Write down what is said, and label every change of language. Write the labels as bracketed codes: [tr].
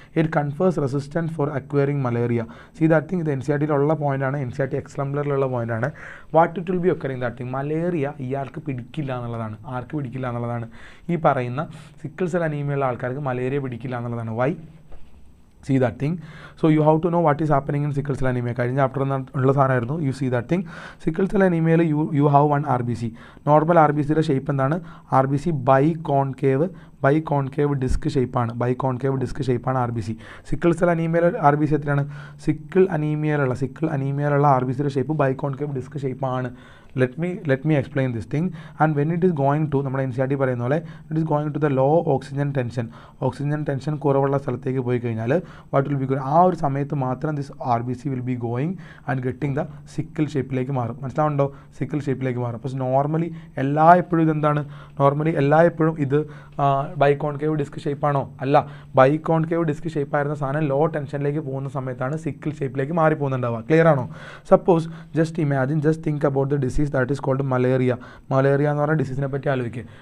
[en] It confers resistance for acquiring malaria. See that thing [ml] ഇത് NCERTയിലുള്ള പോയിൻ്റാണ്. NCERT എക്സ്പ്ലംബറിലുള്ള പോയിൻ്റാണ്. [en] What it will be occurring that thing? [ml] Malaria ഇയാൾക്ക് പിടിക്കില്ല എന്നുള്ളതാണ്. ആർക്ക് പിടിക്കില്ല എന്നുള്ളതാണ്? ഈ പറയുന്ന സിക്കിൾ സെൽ അനീമിയുള്ള ആൾക്കാർക്ക് മലേറിയ പിടിക്കില്ല എന്നുള്ളതാണ്. [en] Why? See that thing. So you have to know what is happening in sickle cell anemia. [ml] കഴിഞ്ഞ ചാപ്റ്റർ ഉള്ള സാധനമായിരുന്നു. [en] You see that thing. [ml] Sickle cell അനീമിയയിൽ [en] you have one RBC. [ml] Normal RBCയുടെ shape എന്താണ്? RBC by concave biconcave disk ഷേപ്പാണ്. Biconcave disk ഷേപ്പാണ് R B C. Sickle cell അനീമിയയിൽ R B C എത്രയാണ്? Sickle അനീമിയയിലുള്ള R B സിയുടെ shape biconcave disk ഷേപ്പാണ്. [en] let me explain this thing. And when it is going to [ml] നമ്മുടെ NCERT പറയുന്ന പോലെ [en] it is going to the low oxygen tension [ml] കുറവുള്ള സ്ഥലത്തേക്ക് പോയി കഴിഞ്ഞാൽ [en] what will be going, [ml] ആ ഒരു സമയത്ത് മാത്രം [en] this RBC will be going and getting the sickle [ml] ഷേപ്പിലേക്ക് മാറും. മനസ്സിലാവുന്നുണ്ടോ? സിക്കിൾ ഷേപ്പിലേക്ക് മാറും. അപ്പോൾ നോർമലി എല്ലായ്പ്പോഴും ഇതെന്താണ്? നോർമലി എല്ലായ്പ്പോഴും ഇത് ബൈകോൺകേവ് ഡിസ്ക് ഷേപ്പാണോ? അല്ല. ബൈകോൺകേവ് ഡിസ്ക് ഷേപ്പായിരുന്ന സാധനം ലോ ടെൻഷനിലേക്ക് പോകുന്ന സമയത്താണ് സിക്കിൾ ഷേപ്പിലേക്ക് മാറിപ്പോകുന്നുണ്ടാവുക. ക്ലിയർ ആണോ? [en] suppose just think about the disease that is called malaria [ml] എന്ന് പറഞ്ഞ ഡിസീസിനെ പറ്റി ആലോചിക്കുക.